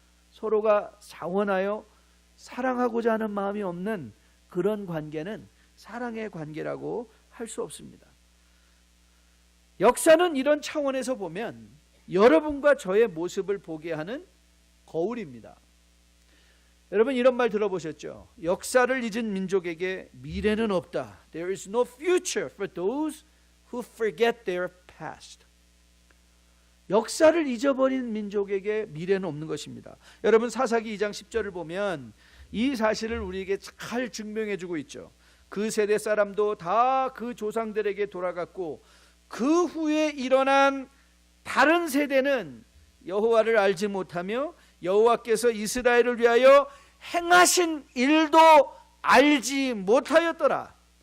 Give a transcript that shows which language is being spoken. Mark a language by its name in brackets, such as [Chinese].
[Korean] 서로가 자원하여 사랑하고자 하는 마음이 없는 그런 관계는 사랑의 관계라고 할 수 없습니다. 역사는 이런 차원에서 보면 여러분과 저의 모습을 보게 하는 거울입니다. 여러분, 이런 말 들어보셨죠? 역사를 잊은 민족에게 미래는 없다. [English] There is no future for those who forget their past. [Korean] 역사를 잊어버린 민족에게 미래는 없는 것입니다. 여러분, 사사기 2장 10절을 보면 이 사실을 우리에게 잘 증명해 주고 있죠. 그 세대 사람도 다 그 조상들에게 돌아갔고 그 후에 일어난 다른 세대는 여호와를 알지 못하며 여호와께서 이스라엘을 위하여 행하신 일도 알지 못하였더라.